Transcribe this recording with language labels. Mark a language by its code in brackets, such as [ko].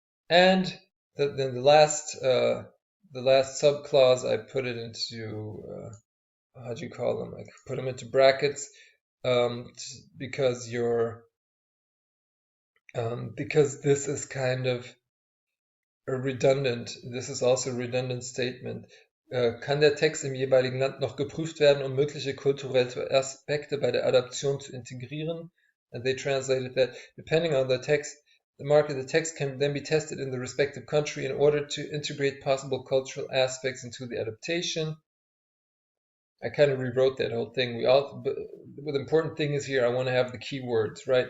[en] And then the last subclause, I put it into how do you call them? I put them into brackets because because this is kind of a redundant. This is also a redundant statement. [de] Kann der Text im jeweiligen Land noch geprüft werden, um mögliche kulturelle Aspekte bei der Adaption zu integrieren? [en] And they translated that depending on the text, the market, the text can then be tested in the respective country in order to integrate possible cultural aspects into the adaptation. I kind of rewrote that whole thing. But the important thing is here, I want to have the keywords, right?